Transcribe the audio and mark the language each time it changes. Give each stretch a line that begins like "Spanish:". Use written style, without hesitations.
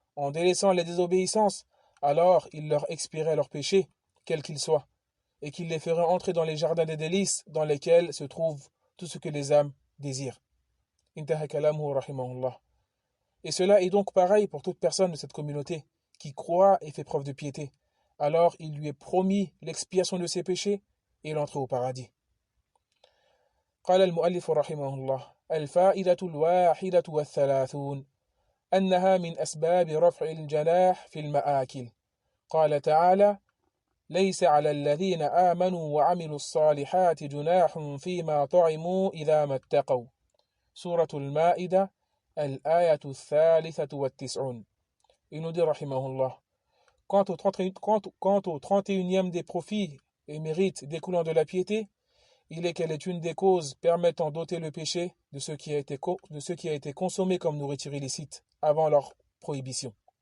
French: en délaissant les désobéissances, alors il leur expierait leurs péchés, quels qu'ils soient, et qu'il les ferait entrer dans les jardins des délices dans lesquels se trouve tout ce que les âmes désirent.
Arabic: Intaha kalamuhu
French: rahimahullah. Et cela est donc pareil pour toute personne de cette communauté qui croit et fait preuve de piété. Alors il lui est promis l'expiation de ses péchés et l'entrée au paradis.
Arabic: قال المؤلف رحمه الله: الفائدة الواحدة والثلاثون أنها من أسباب رفع الجناح في المآكل. قال تعالى: ليس على الذين آمنوا وعملوا الصالحات جناح فيما طعموا إذا ما اتقوا. سورة المائدة الآية الثالثة والتسعون.
French: Il nous dit rahimahullah: quant au 31e des profits et mérites découlant de la piété, il est qu'elle est une des causes permettant d'ôter le péché de ce qui a été consommé comme nourriture illicite avant leur prohibition.